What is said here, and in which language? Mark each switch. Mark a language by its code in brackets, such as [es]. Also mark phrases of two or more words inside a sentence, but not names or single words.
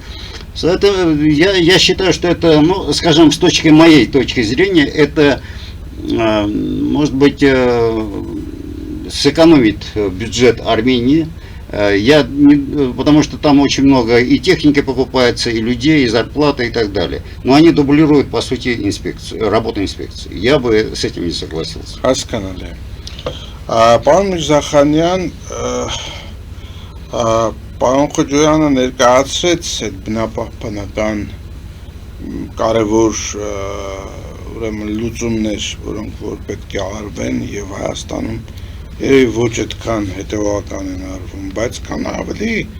[ru] Это, я считаю, что это, ну, скажем, моей точки зрения, это, может быть, сэкономит бюджет Армении. Потому что там очень много и техники покупается, и людей, и зарплаты, и так далее. Но они дублируют, по сути, работу инспекции. Я бы с этим не согласился. [hy] Հասկանալի է։ Պարոն Միրզախանյան, պարոն Խոջոյանը ներկայացրեց այդ բնապահպանական կարևոր ուրեմն լուծումներ, որոնք որ պետք է արվեն եւ Հայաստանում երևի ոչ այդքան հետևական են արվում, բայց կան ավելի